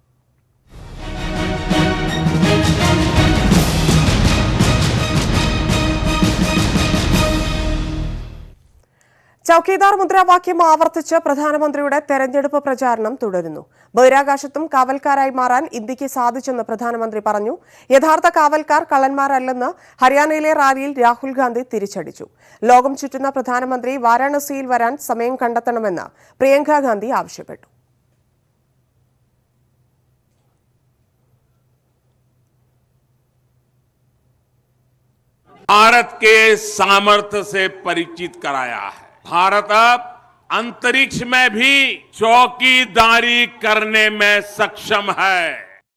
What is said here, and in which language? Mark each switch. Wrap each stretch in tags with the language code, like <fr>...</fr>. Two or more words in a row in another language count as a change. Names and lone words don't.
<ml>ചൌക്കീദാർ മുദ്രാവാക്യം ആവർത്തിച്ച് പ്രധാനമന്ത്രിയുടെ തെരഞ്ഞെടുപ്പ് പ്രചാരണം തുടരുന്നു. ബഹിരാകാശത്തും കാവൽക്കാരായി മാറാൻ ഇന്ത്യക്ക് സാധിച്ചെന്ന് പ്രധാനമന്ത്രി പറഞ്ഞു. യഥാർത്ഥ കാവൽക്കാർ കള്ളന്മാരല്ലെന്ന് ഹരിയാനയിലെ റാലിയിൽ രാഹുൽ ഗാന്ധി തിരിച്ചടിച്ചു. ലോകം ചുറ്റുന്ന പ്രധാനമന്ത്രി വാരാണസിയിൽ വരാൻ സമയം കണ്ടെത്തണമെന്ന് പ്രിയങ്ക ഗാന്ധി ആവശ്യപ്പെട്ടു.</ml> <hi>भारत के सामर्थ्य से परिचित कराया है. भारत अब अंतरिक्ष में भी चौकीदारी करने में सक्षम है.</hi>